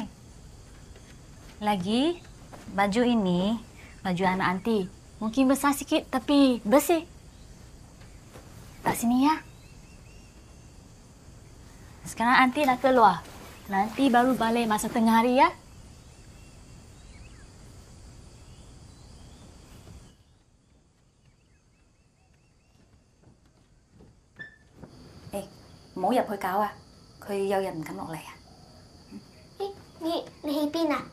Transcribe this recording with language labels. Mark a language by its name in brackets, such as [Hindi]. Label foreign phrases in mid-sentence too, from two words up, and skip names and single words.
[Malay] Lagi, baju ini, baju anak aunty. Mungkin besar sikit tapi bersih. Tak sini ya. Sekarang aunty nak keluar. Nanti baru balik masa tengah hari ya. [Cantonese] 唔好入去搞啊！佢有人唔敢落嚟啊！你喺邊啊？